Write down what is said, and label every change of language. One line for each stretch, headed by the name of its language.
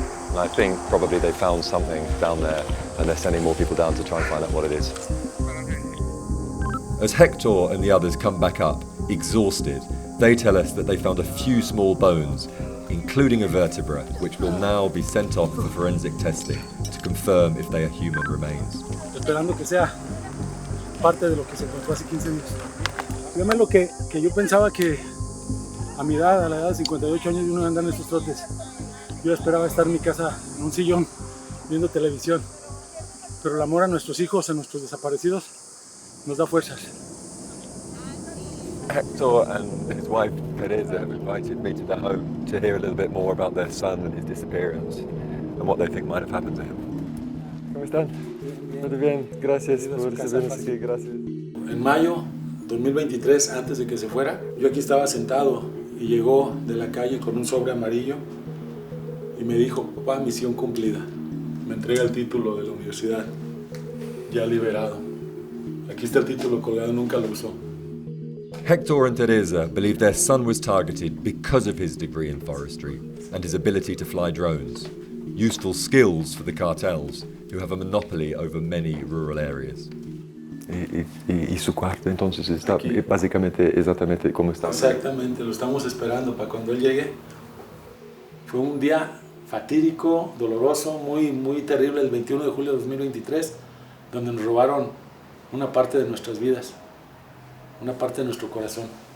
English: And I think probably they found something down there and they're sending more people down to try and find out what it is. As Hector and the others come back up, exhausted, they tell us that they found a few small bones, including a vertebra, which will now be sent off for forensic testing to confirm if they are human remains.
Spanish: Esperando que sea parte de lo que se encontró hace 15 años. Dígame lo que yo pensaba que a mi edad, a la edad de 58 años, uno anda en estos trotes. Yo esperaba estar en mi casa en un sillón viendo televisión, pero el amor a nuestros hijos, a nuestros desaparecidos, nos da fuerzas.
English: Hector and his wife Teresa have invited me to their home to hear a little bit more about their son and his disappearance and what they think might have happened to him.
Spanish: ¿Cómo están? Muy bien, gracias por recibirnos aquí, gracias. En mayo 2023, antes de que se fuera, yo aquí estaba sentado y llegó de la calle con un sobre amarillo y me dijo: papá, misión cumplida. Me entrega el título de la universidad, ya liberado. Aquí está el título colgado, nunca lo usó.
English: Hector and Teresa believe their son was targeted because of his degree in forestry and his ability to fly drones, useful skills for the cartels, who have a monopoly over many rural areas.
Spanish: Y su cuarto entonces está aquí, básicamente exactamente como está. Exactamente, lo estamos esperando para cuando él llegue. Fue un día fatídico, doloroso, muy terrible, el 21 de julio de 2023, donde nos robaron una parte de nuestras vidas, una parte de nuestro corazón.